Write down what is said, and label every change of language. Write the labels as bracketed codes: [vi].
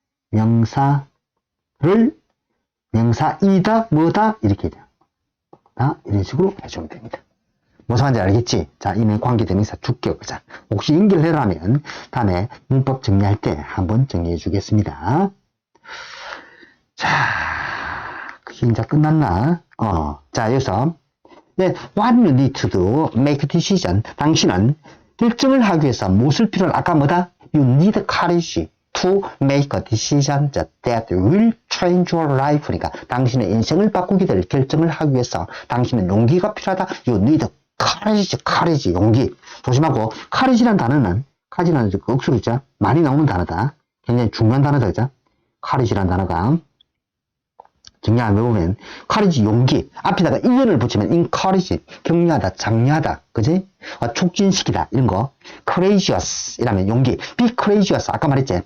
[ko] 명사를, 명사이다, 뭐다, 이렇게 하죠. 이런 식으로 해주면 됩니다. 무슨 말인지 알겠지? 자, 이는 관계대명사 주격. 자, 혹시 연결하려면 다음에 문법 정리할 때 한번 정리해 주겠습니다. 자, 그게 이제 끝났나? 자, 여기서 네, [en] what you need to do, make decision. [ko] 당신은 결정을 하기 위해서 무엇을 필요한? 아까 뭐다? [en] You need courage to make a decision that will change your life. [ko] 그러니까 당신의 인생을 바꾸게 될 결정을 하기 위해서 당신은 용기가 필요하다. [en] You need courage, 용기. [ko] 조심하고, courage란 단어는, courage라는 그 억수로 있죠? 많이 나오는 단어다. 굉장히 중요한 단어다, 그죠? courage란 단어가. 정리하면 보면, courage, 용기. 앞에다가 이언을 붙이면 encourage, 격려하다, 장려하다. 그지? 촉진시키다. 이런 거. courageous. 이라면 용기. [en] be courageous. [ko] 아까 말했지?